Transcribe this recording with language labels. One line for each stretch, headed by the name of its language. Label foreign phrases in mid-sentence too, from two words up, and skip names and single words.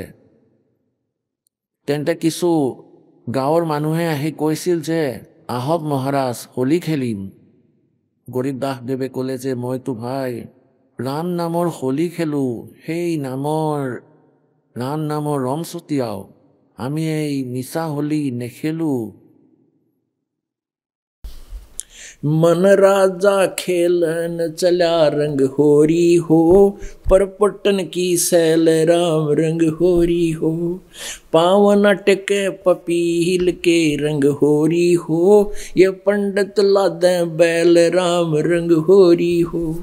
Assamese: তেন্তে কিছু গাঁৱৰ মানুহে আহি কৈছিল যে আহক মহাৰাজ হোলী খেলিম। গৰীবদাস দেৱে ক'লে যে মইতো ভাই ৰাম নামৰ হোলী খেলোঁ, সেই ৰাম নামৰ ৰম ছটিয়াও, আমি এই মিছা হোলী নেখেলোঁ।
Hindi: मन राजा खेलन चला रंग होरी हो, पर पटन की सैल राम रंग होरी हो। पावन अटके पपील के रंग होरी हो, ये पंडित लादे बैल राम रंग होरी हो।